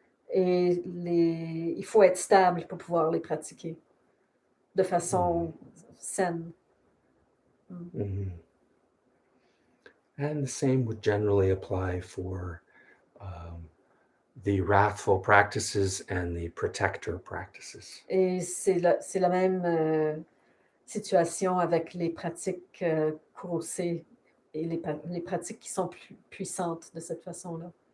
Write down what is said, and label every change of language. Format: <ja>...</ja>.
<fr>Et il faut être stable pour pouvoir les pratiquer de façon saine. Mm-hmm.</fr> <en>And the same would generally apply for the wrathful practices and the protector practices.</en> <fr>Et c'est la même situation avec les pratiques courroucées et les pratiques qui sont plus puissantes de cette façon-là.</fr>